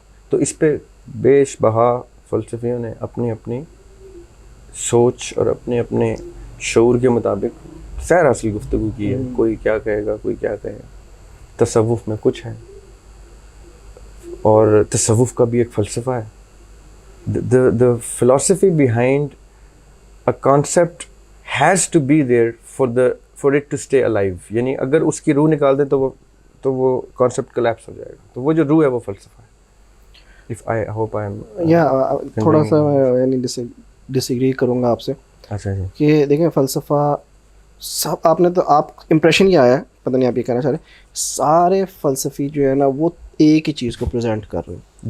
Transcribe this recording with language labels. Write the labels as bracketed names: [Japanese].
[Urdu] تو اس پہ بیش بہا فلسفیوں نے اپنی اپنی سوچ اور اپنے شعور کے مطابق سیر حاصل گفتگو کی ہے. کوئی کیا کہے گا, کوئی کیا کہے گا. تصوف میں کچھ ہے, اور تصوف کا بھی ایک فلسفہ ہے. [English] the philosophy behind a concept has to be there for it to stay alive. [Urdu] یعنی اگر اس کی روح نکال دیں تو وہ کانسیپٹ کلیپس ہو جائے گا. تو وہ جو روح ہے وہ فلسفہ ہے. [English] If I hope I am [Urdu] تھوڑا سا یعنی ڈس ایگری کروں گا آپ سے. اچھا جی, کہ دیکھیں فلسفہ سب آپ نے تو آپ امپریشن کیا آیا, پتہ نہیں آپ یہ کہنا چاہ رہے ہیں, سارے فلسفی جو ہے نا وہ ایک ہی چیز کو پریزنٹ کر رہے ہیں,